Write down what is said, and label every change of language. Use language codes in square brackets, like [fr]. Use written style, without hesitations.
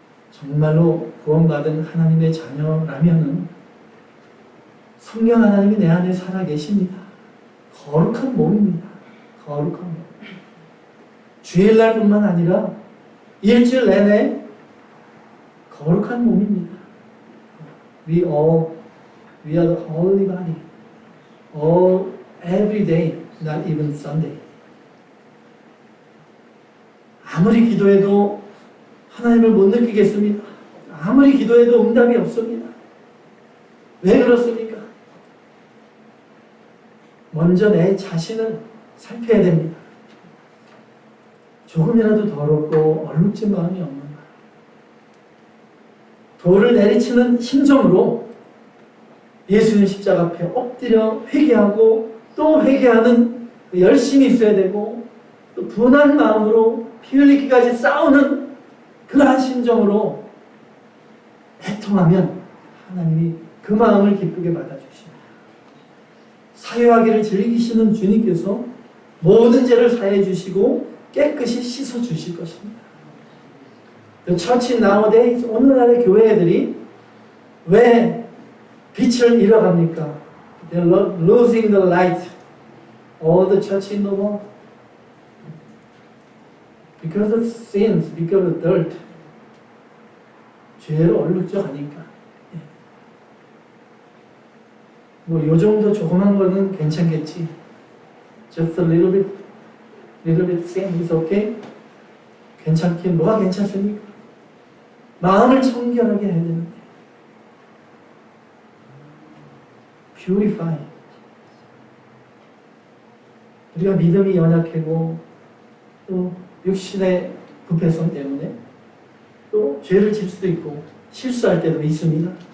[ko] 정말로 구원받은 하나님의 자녀라면은 성령 하나님이 내 안에 살아 계십니다. 거룩한 몸입니다. 거룩한 몸. 주일날뿐만 아니라 일주일 내내 거룩한 몸입니다. [en] We are the holy body. All every day, not even Sunday. [ko] 아무리 기도해도 하나님을 못 느끼겠습니다. 아무리 기도해도 응답이 없습니다. 왜 그렇습니까? 먼저 내 자신을 살펴야 됩니다. 조금이라도 더럽고 얼룩진 마음이 없는가? 돌을 내리치는 심정으로 예수님 십자가 앞에 엎드려 회개하고 또 회개하는 열심이 있어야 되고, 또 분한 마음으로 피 흘리기까지 싸우는 그러한 심정으로 애통하면 하나님이 그 마음을 기쁘게 받아주십니다. 사유하기를 즐기시는 주님께서 모든 죄를 사해 주시고 깨끗이 씻어 주실 것입니다. [en] The church nowadays, [ko] 오늘날의 교회들이 왜 빛을 잃어갑니까? [en] They're losing the light. All the church in the world. Because of sins, because of dirt. [ko] 죄로 얼룩져가니까. 뭐 요 정도 조그만 거는 괜찮겠지. [en] Just a little bit sin is okay. [ko] 괜찮긴 뭐가 괜찮습니까? 마음을 청결하게 해야 되는데. [en] Purify. [ko] 우리가 믿음이 연약하고 또 육신의 부패성 때문에 또 죄를 질 수도 있고 실수할 때도 있습니다.